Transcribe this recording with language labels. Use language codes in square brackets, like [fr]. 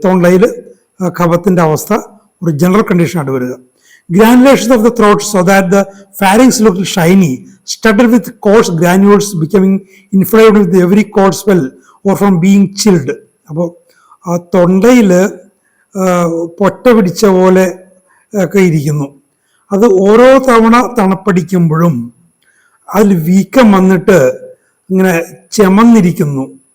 [ml] തൊണ്ടയിൽ കഫത്തിൻ്റെ അവസ്ഥ ഒരു ജനറൽ കണ്ടീഷനായിട്ട് വരിക. [en] Granulations of the throat so that the pharynx looked shiny, studded with coarse granules becoming inflamed with every cold spell or from being chilled. [ml] അപ്പോൾ തൊണ്ടയിൽ പൊട്ട പിടിച്ച പോലെ ഒക്കെ ഇരിക്കുന്നു. അത് ഓരോ തവണ തണുപ്പടിക്കുമ്പോഴും അതിൽ വീക്കം വന്നിട്ട് ഇങ്ങനെ ചെമന്നിരിക്കുന്നു.